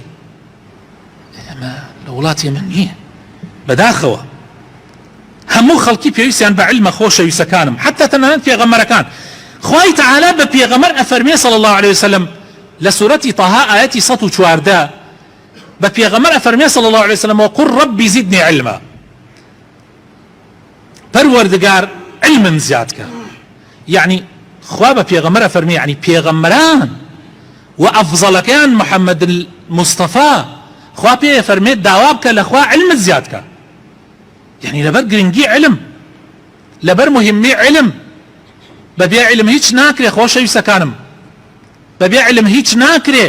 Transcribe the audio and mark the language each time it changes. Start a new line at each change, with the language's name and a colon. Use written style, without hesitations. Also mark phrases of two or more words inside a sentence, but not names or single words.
Central Kurdish: ئێمە لە وڵاتی من نییە بەداخەوە هەموو خەڵکی پێویستیان بە عیلمە خۆشەویستەکانم حتا تەنانەت پێغەمبەرەکان. خوای تەعالا بە پێغەمبەر ئەفەرمێ
Arabic: صلی الله عليه وسلم
Central Kurdish: لە سورەتی طه ئاەتی 114 بە پێغەمبەر ئەفەرمێ
Arabic: صلی الله عليه وسلم وقل ربي زدني علما،
Central Kurdish: پەروەردگار علمم زیاد کە. یعنی خوا بە پێغەمبەر ئەفەرمێ یعنی پێغەمبەران و ئەفزەلەکەیان محەممەد المستەفا خوا پێ ئەفەرمێ داوا بکە لە خوا علمت زیاد کە. يعني لبر گرنگی علم، لبر مهمی علم، بەبێ علم هیچ ناکرێ خۆشەویستەکانم، بەبێ علم هیچ ناکرێ.